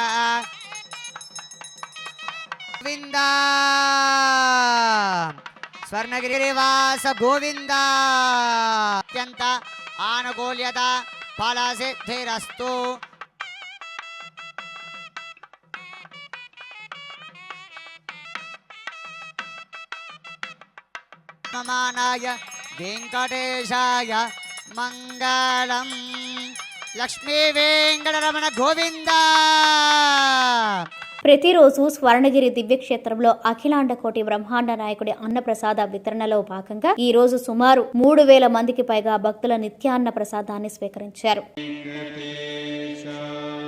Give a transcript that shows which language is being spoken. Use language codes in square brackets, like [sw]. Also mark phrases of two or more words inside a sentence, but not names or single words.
[sa] गोविन्दा स्वर्णगिरिवास गोविन्दा अत्यन्त आनुकूल्यता फलसिद्धिरस्तु. नमानाय वेंकटेशाय मंगलम. [te] లక్ష్మీ వెంకటరమణ గోవింద. ప్రతిరోజు స్వర్ణగిరి దివ్యక్షేత్రంలో అఖిలాండ కోటి బ్రహ్మాండ నాయకుడి అన్నప్రసాద వితరణలో భాగంగా ఈ రోజు సుమారు 3000 మందికి పైగా భక్తుల నిత్యాన్న ప్రసాదాన్ని స్వీకరించారు.